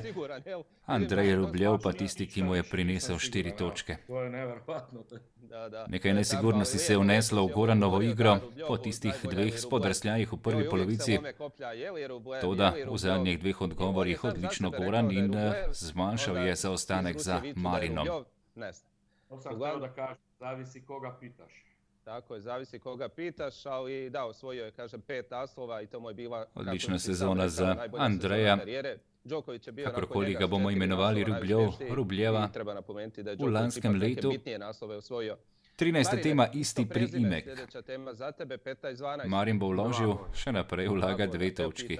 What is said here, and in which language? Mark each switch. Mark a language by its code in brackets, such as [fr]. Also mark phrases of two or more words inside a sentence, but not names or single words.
[sl] Andrej Rubljev pa tisti, ki mu je prinesel 4 točke. To je neverjetno. Nekaj nesigurnosti se je vneslo v Goranovo igro po tistih 2 spodrsljajih v prvi polovici. Toda v zadnjih 2 odgovorih odlično Goran in zmanjšal je zaostanek za Marinom. [hr] To sam htio da kažem, zavisi koga pitaš. Tako je, zavisi koga pitaš, ali da, osvojio je, kažem, 5 naslova i to mu je bila... [sl] Odlična sezona za Andreja. Kakorkoli ga bomo imenovali Rubljeva, v lanskem letu 13. tema isti priimek. Marin bo vložil, še naprej vlaga 2 točki.